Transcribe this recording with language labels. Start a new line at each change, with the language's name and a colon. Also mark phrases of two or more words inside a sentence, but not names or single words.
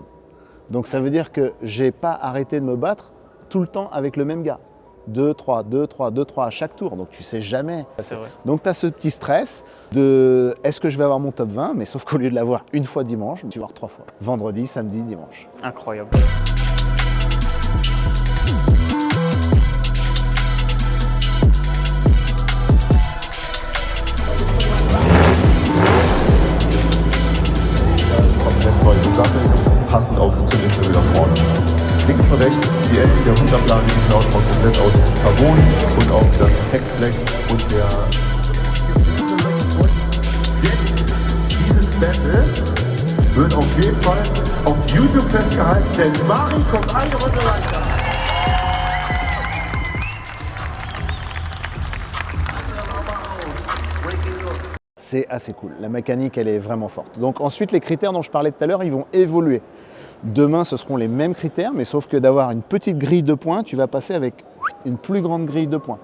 French: Donc ça veut dire que j'ai pas arrêté de me battre tout le temps avec le même gars. 2-3, 2-3, 2-3 à chaque tour, donc tu sais jamais. C'est vrai. Donc tu as ce petit stress de est-ce que je vais avoir mon top 20, mais sauf qu'au lieu de l'avoir une fois dimanche, tu vas avoir 3 fois. Vendredi, samedi, dimanche. Incroyable.
German: Passend auch zu den Schilder vorne. Links und rechts die Enden der Unterblase, die sind auch komplett aus Carbon und auch das Heckblech und dieses Battle wird auf jeden Fall auf YouTube festgehalten, denn Mari kommt eine Runde weiter.
French: C'est assez cool. La mécanique, elle est vraiment forte. Donc ensuite, les critères dont je parlais tout à l'heure, ils vont évoluer. Demain, ce seront les mêmes critères, mais sauf que d'avoir une petite grille de points, tu vas passer avec une plus grande grille de points.